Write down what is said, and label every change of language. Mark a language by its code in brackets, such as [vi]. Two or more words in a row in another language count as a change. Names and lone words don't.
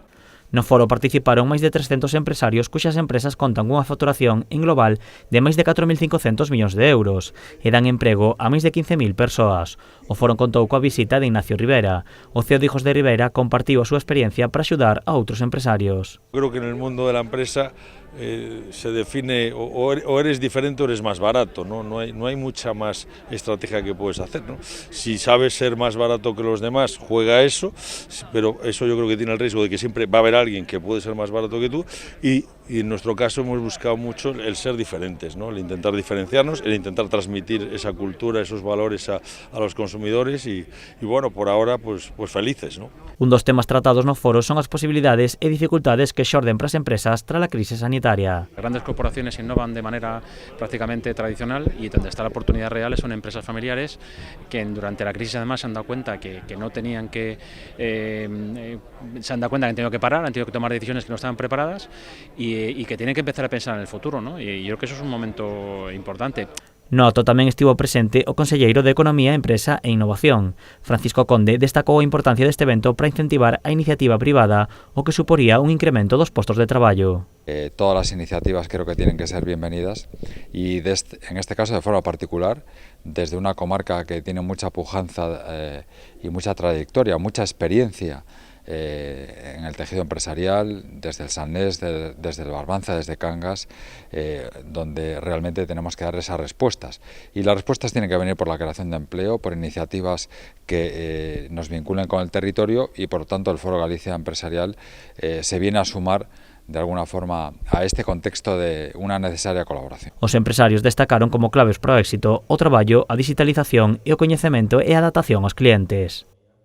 [gl] No foro participaron máis de 300 empresarios cuxas empresas contan cunha facturación en global de máis de 4.500 millóns de euros e dan emprego a máis de 15.000 persoas. O foro contou coa visita de Ignacio Rivera. O CEO de Hijos de Rivera compartiu a súa experiencia para axudar a outros empresarios. [es] Creo que en el mundo de la empresa se define o eres diferente o eres más barato, ¿no? No hay mucha más estrategia que puedes hacer, ¿no? Si sabes ser más barato que los demás, juega eso, pero eso yo creo que tiene el riesgo de que siempre va a haber alguien que puede ser más barato que tú y en nuestro caso hemos buscado mucho el ser diferentes, ¿no? El intentar diferenciarnos, el intentar transmitir esa cultura, esos valores a los consumidores y bueno, por ahora pues felices, ¿no? [gl] Un dos temas tratados no foro son as posibilidades e dificultades que xorden para as empresas tras a crise sanitaria. [es] Las grandes corporaciones innovan de manera prácticamente tradicional y donde está la oportunidad real son empresas familiares que durante la crisis además se han dado cuenta que no tenían que se han dado cuenta que han tenido que parar, han tenido que tomar decisiones que no estaban preparadas y que tienen que empezar a pensar en el futuro, ¿no? Y yo creo que eso es un momento importante. [gl] No acto tamén estivo presente o conselleiro de Economía, Empresa e Innovación. Francisco Conde destacou a importancia deste evento para incentivar a iniciativa privada, o que suporía un incremento dos postos de traballo. [es] Todas las iniciativas creo que tienen que ser bienvenidas y en este caso de forma particular, desde una comarca que tiene mucha pujanza y mucha trayectoria, mucha experiencia en el tejido empresarial, desde el Salnés, desde el Barbanza, desde Cangas, donde realmente tenemos que dar esas respuestas. Y las respuestas tienen que venir por la creación de empleo, por iniciativas que nos vinculen con el territorio y por lo tanto el Foro Galicia Empresarial se viene a sumar de alguna forma a este contexto de unha necesaria colaboración. [gl] Os empresarios destacaron como claves para o éxito o traballo, a digitalización e o coñecemento e a adaptación aos clientes.